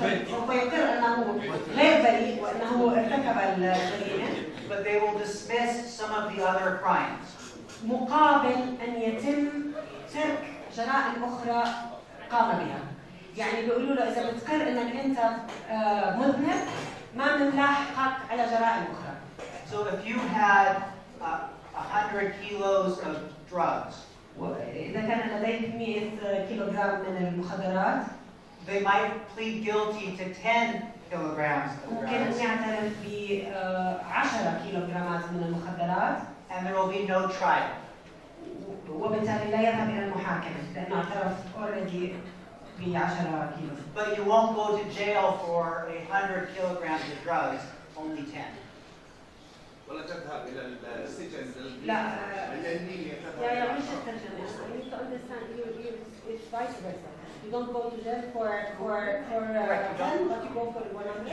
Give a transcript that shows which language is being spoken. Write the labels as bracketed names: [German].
[Arabic] سوف يقر أنه غير بريء وأنه ارتكب الجريمة. [English] but they will dismiss some of the other crimes. [Arabic] مقابل أن يتم ترك جرائم أخرى قام بها. يعني بيقولوا له إذا بتقر إنك أنت مذنب ما بنلاحقك على جرائم أخرى. [English] So if you had 100 kilos of drugs, [Arabic] إذا كان لديك 100 كيلوغرام من المخدرات [English] they might plead guilty to 10 kilograms of [Arabic] ممكن أن [English] drugs, [Arabic] يعترف ب 10 كيلوغرامات من المخدرات [English] and there will be no trial. [Arabic] وبالتالي لا يذهب إلى المحاكمة لأنه اعترف already ب 10 كيلو. [English] But you won't go to jail for 100 kilograms of drugs, only 10. [Arabic] ولا تذهب إلى السجن لا الألمانية يا مش الترجمة. [English] I need to understand it's vice versa. You don't go to jail for 10 but you go for 100.